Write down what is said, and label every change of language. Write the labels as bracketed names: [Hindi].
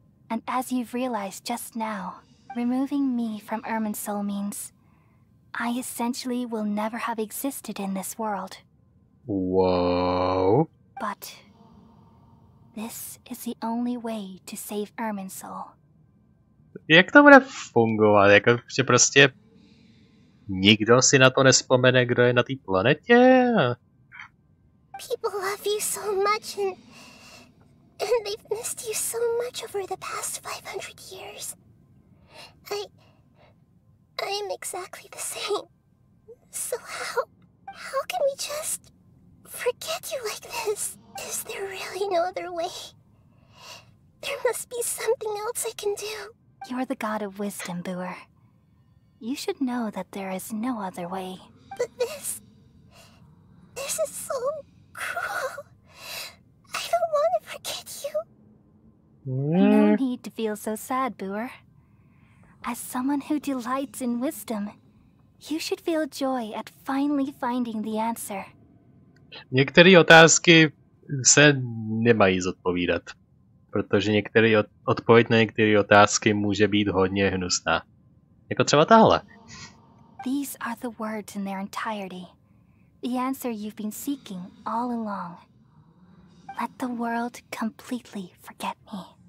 [English] And as you've realized just now, removing me from Irminsul means I essentially will never have existed in this world. Whoa. But this is the only way to save Irminsul. [Czech] Jak to bude fungovat? Jako, že prostě nikdo si na to nespomene, kdo je na té planetě? [English] People love you so much and they've missed you so much over the past 500 years. I am exactly the same. So how can we just forget you like this? Is there really no other way? There must be something else I can do. You're the god of wisdom, Buer. You should know that there is no other way. But this is so cruel. I don't want to forget you. No need to feel so sad, Buer. As someone who delights in wisdom, you should feel joy at finally finding the answer. [Czech] Některé otázky se nemají zodpovídat, protože odpověď na některé otázky může být hodně hnusná. Jako třeba tahle. [English] These are the words in their entirety. The answer you've been seeking all along. Let the world completely forget me.